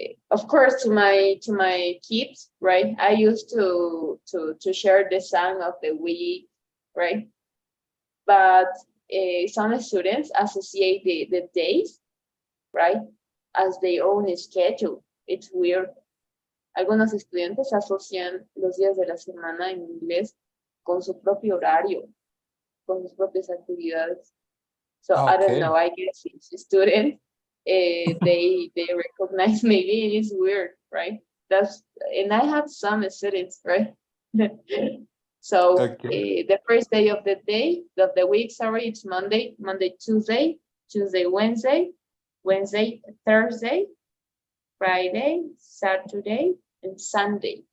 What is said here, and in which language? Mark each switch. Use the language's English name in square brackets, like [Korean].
[English] Of course, to my kids, right? I used to share the song of the week, right? But some students associate the days, right, as their own schedule. It's weird. [Spanish] Algunos estudiantes asocian los días de la semana en inglés con su propio horario, con sus propias actividades. [English] So I don't know, I guess each student, they recognize maybe it is weird, right? And I have some students, right? So the first day of the week, sorry, it's Monday, Tuesday, Wednesday, Thursday, Friday, Saturday, and Sunday.